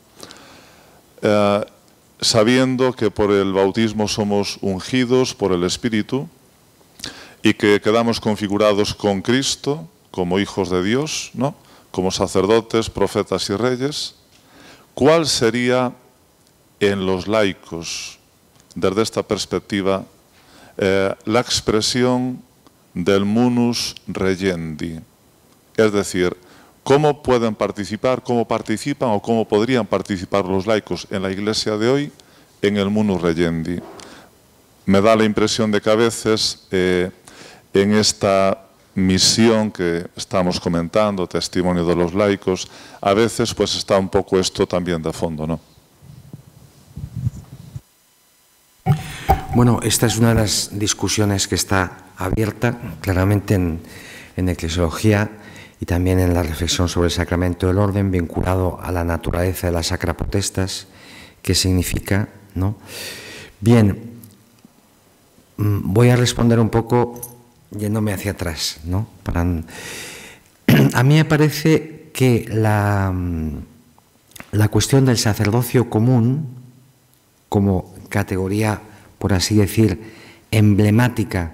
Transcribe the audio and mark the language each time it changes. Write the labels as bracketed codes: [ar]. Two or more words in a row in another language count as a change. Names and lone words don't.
[es] sabiendo que por el bautismo somos ungidos por el Espíritu y que quedamos configurados con Cristo como hijos de Dios, ¿no?, como sacerdotes, profetas y reyes, ¿cuál sería en los laicos, desde esta perspectiva, la expresión del [la] munus regendi? [es] Es decir, ¿cómo pueden participar, cómo participan o cómo podrían participar los laicos en la Iglesia de hoy en el [la] munus regendi? [es] Me da la impresión de que a veces en esta misión que estamos comentando, testimonio de los laicos, a veces pues está un poco esto también de fondo, ¿no? Bueno, esta es una de las discusiones que está abierta claramente en eclesiología y también en la reflexión sobre el sacramento del orden vinculado a la naturaleza de la [la] sacra potestas, [es] qué significa, ¿no? Bien, voy a responder un poco yéndome hacia atrás, ¿no? A mí me parece que la cuestión del sacerdocio común como categoría, por así decir, emblemática